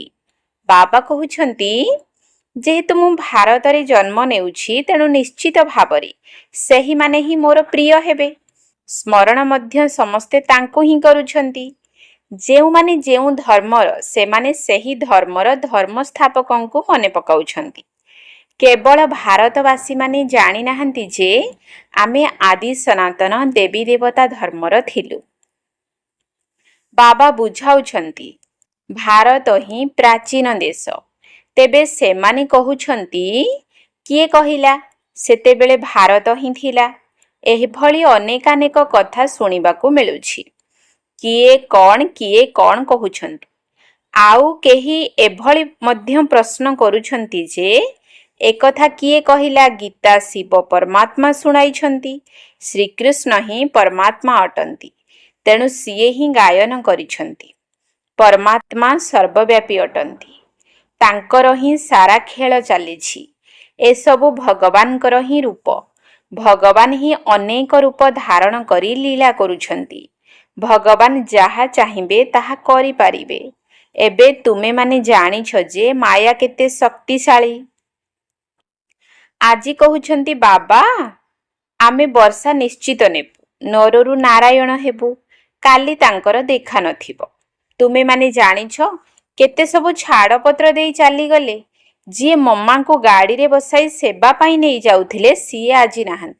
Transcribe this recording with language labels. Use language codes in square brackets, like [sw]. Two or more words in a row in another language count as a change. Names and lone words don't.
[or] ବାବା କହଉଛନ୍ତି ଯେହେତୁ ମୁ ଭାରତ ରେ ଜନ୍ମ ନେଉଛି, ତେଣୁ ନିଶ୍ଚିତ ଭାବରେ ସେହି ମାନେ ହି ମୋର ପ୍ରିୟ ହେବେ। ସ୍ମରଣ ମଧ୍ୟ ସମସ୍ତେ ତାଙ୍କୋ ହି କରୁଛନ୍ତି। ଯେଉ ମାନେ ଯେଉ ଧର୍ମର ସେ ମାନେ ସେହି ଧର୍ମର ଧର୍ମ ସ୍ଥାପକଙ୍କୁ ମନେ ପକାଉଛନ୍ତି। କେବଳ ଭାରତବାସୀ ମାନେ ଜାଣି ନାହାନ୍ତି ଯେ ଆମେ ଆଦି ସନାତନ ଦେବୀ ଦେବତା ଧର୍ମର ଥିଲୁ। ବାବା ବୁଝାଉଛନ୍ତି ଭାରତ ହି ପ୍ରାଚୀନ ଦେଶ। ତେବେ ସେ ମାନେ କହଉଛନ୍ତି କିଏ କହିଲା ସେତେ ବେଳେ ଭାରତ ହି ଥିଲା। ଏହି ଭଳି ଅନେକାନେକ କଥା ଶୁଣିବାକୁ ମିଳୁଛି। କିଏ କଉଣ କହଉଛନ୍ତି। ଆଉ କେହି ଏଭଳି ମଧ୍ୟ ପ୍ରଶ୍ନ କରୁଛନ୍ତି ଯେ ଏକଥା କିଏ କହିଲା ଗୀତା ଶିବ ପରମାତ୍ମା ଶୁଣାଇଛନ୍ତି। ଶ୍ରୀକୃଷ୍ଣ ହି ପରମାତ୍ମା ଅଟନ୍ତି, ତେଣୁ ସିଏ ହି ଗାୟନ କରିଛନ୍ତି। ପରମାତ୍ମା ସର୍ବବ୍ୟାପୀ ଅଟନ୍ତି, ତାଙ୍କର ହି ସାରା ଖେଳ ଚାଲିଛି। ଏ ସବୁ ଭଗବାନଙ୍କର ହି ରୂପ। ଭଗବାନ ହି ଅନେକ ରୂପ ଧାରଣ କରି ଲୀଳା କରୁଛନ୍ତି। ଭଗବାନ ଯାହା ଚାହିବେ ତାହା କରି ପାରିବେ। ଏବେ ତୁମେ ମାନେ ଜାଣିଛ ଯେ ମାୟା କେତେ ଶକ୍ତିଶାଳୀ। ଆଜି କହୁଛନ୍ତି ବାବା ଆମେ ବର୍ଷା ନିଶ୍ଚିତ ନେବୁ, ନରରୁ ନାରାୟଣ ହେବୁ, କାଲି ତାଙ୍କର ଦେଖା ନଥିବ। ତୁମେମାନେ ଜାଣିଛ କେତେ ସବୁ ଛାଡ଼ପତ୍ର ଦେଇ ଚାଲିଗଲେ। ଯିଏ ମମାଙ୍କୁ ଗାଡ଼ିରେ ବସାଇ ସେବା ପାଇଁ ନେଇ ଯାଉଥିଲେ ସିଏ ଆଜି ନାହାନ୍ତି।